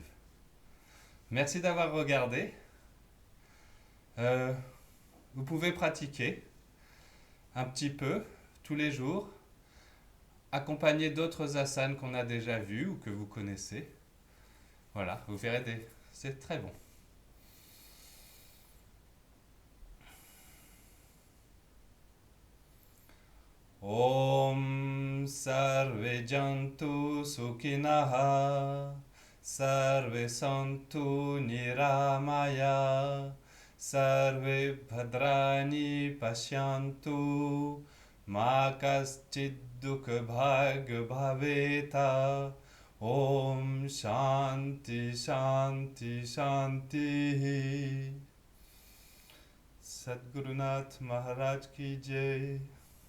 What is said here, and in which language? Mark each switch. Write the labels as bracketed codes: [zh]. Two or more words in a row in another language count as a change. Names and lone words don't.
[fr] Merci d'avoir regardé. Vous pouvez pratiquer un petit peu tous les jours, accompagné d'autres asanas qu'on a déjà vus ou que vous connaissez. Voilà, vous verrez, c'est très bon. [sa] Om Sarve Jantu Sukhinaha Sarve Santu Niramaya Sarve Bhadrani Pashyantu Ma Kaschid Dukha Bhag Bhaveta Om Shanti Shanti Shanti [hi] Sadgurunath Maharaj Ki Jai.